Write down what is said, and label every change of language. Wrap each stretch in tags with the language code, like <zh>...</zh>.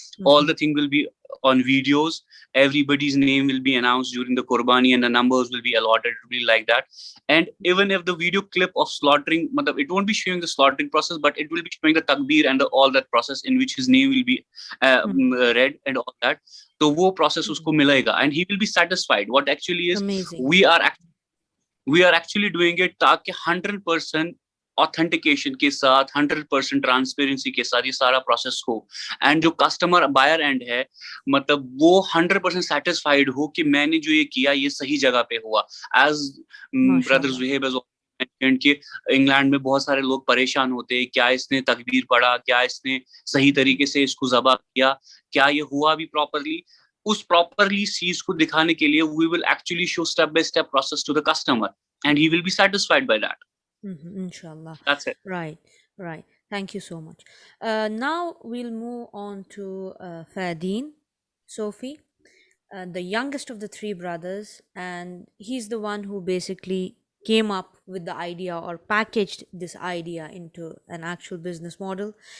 <en>All the thing will be on videos. Everybody's name will be announced during the qurbani and the numbers will be allotted. It will be like that. And even if the video clip of slaughtering, it won't be showing the slaughtering process, but it will be showing the takbir and all that process in which his name will be read and all that. So</en> <hi>wo process usko milega</hi> <en>and he will be satisfied. What actually is, Amazing. we are actually doing it</en> <hi>ताकि 100% authentication के साथ 100% transparency के साथ ये सारा process हो, and जो customer buyer end है मतलब वो 100% satisfied हो कि मैंने जो ये किया ये सही जगह पे हुआ.</hi> <en>As brother Zuhaib has mentioned</en> <hi>कि इंग्लैंड में बहुत सारे लोग परेशान होते हैं, क्या इसने तकबीर पढ़ा, क्या इसने सही तरीके से इसको ज़बह किया, क्या ये हुआ भी properly. उस properly चीज को दिखाने के लिए</hi> <en>we will actually show step by step process to the customer and he will be satisfied by that. Inshallah. That's it. Right. Thank you so much. Now we'll move on to Fadeen, Sophie, the youngest of the three brothers, and he's the one who basically came up with the idea or packaged this idea into an actual business model.</en>